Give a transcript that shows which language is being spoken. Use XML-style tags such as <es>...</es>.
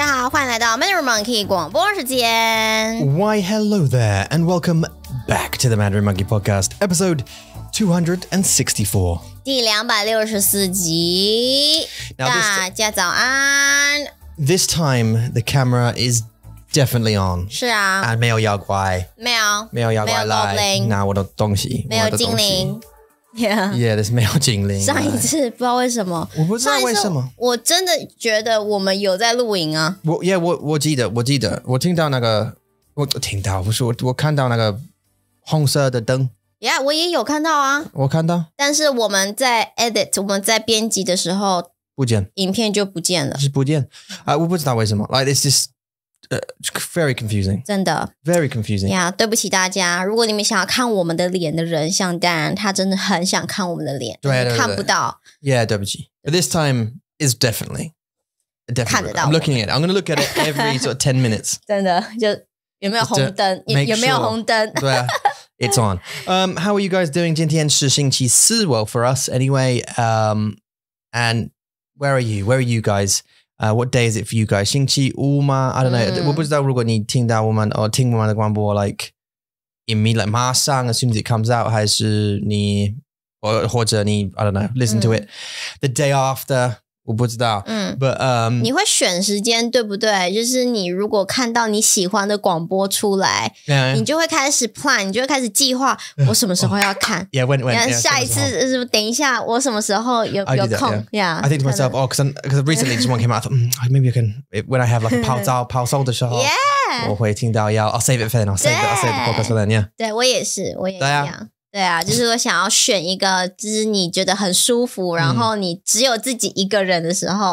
<zh>欢迎来到 Mandarin Monkey 广播时间。</zh> <en>Why, hello there, and welcome back to the Mandarin Monkey Podcast, episode 264.</en> <zh>第264集，大家早安。</zh> <en>This time, the camera is definitely on.</en> <zh>是啊，没有妖怪，没有妖怪来拿我的东西，没有精灵。 Yeah, this 没有精灵。上一次不知道为什么，我不知道为什么，我真的觉得我们有在录影啊。我记得，我听到那个，我看到那个红色的灯。 Yeah, 我也有看到啊。我看到，但是我们在 edit， 我们在编辑的时候，不见，影片就不见了。是不见我不知道为什么。</zh> <en>Like it's just very confusing.</en> <zh>真的</zh> <en>very confusing.</en> <zh>呀，对不起大家，如果你们想要看我们的脸的人，像当然他真的很想看我们的脸，对，看不到。 Yeah, 对不起。</zh> <en>But this time is definitely.</en> <zh>看得到。</zh> <en>I'm looking at it. I'm going to look at it every sort of 10 minutes.</en> <zh>真的，就有没有红灯？有没有红灯？</zh> <en>对啊。It's on. How are you guys doing?</en> <zh>今天是星期四</zh> <en>Well, for us anyway. And where are you? Where are you guys? What day is it for you guys?</en> <zh>星期五吗</zh> <en>I don't know.</en> <zh>我不知道如果你听到我们听我们的广播</zh> <en>like immediately</en> <zh>马上</zh> <en>as soon as it comes out</en> <zh>还是你或者你</zh> <en>I don't know listen to it the day after</en> <zh>我不知道。</zh> <en>But</en> <zh>你会选时间对不对？就是你如果看到你喜欢的广播出来，你就会开始 plan， 你就会开始计划我什么时候要看。</zh> <en>Yeah, when</en> <zh>下一次等一下我什么时候有空</zh> <en>Yeah, I think to myself, because recently just one came out, I thought, maybe I can, when I have like a</en> <zh>跑搜的时候</zh> <en>Yeah</en> <zh>我会听到</zh> <en>I'll save it for then, I'll save the podcast for then, yeah.</en> <zh>对，我也是，我也一样。对啊，就是我想要选一个，就是你觉得很舒服，然后你只有自己一个人的时候</zh>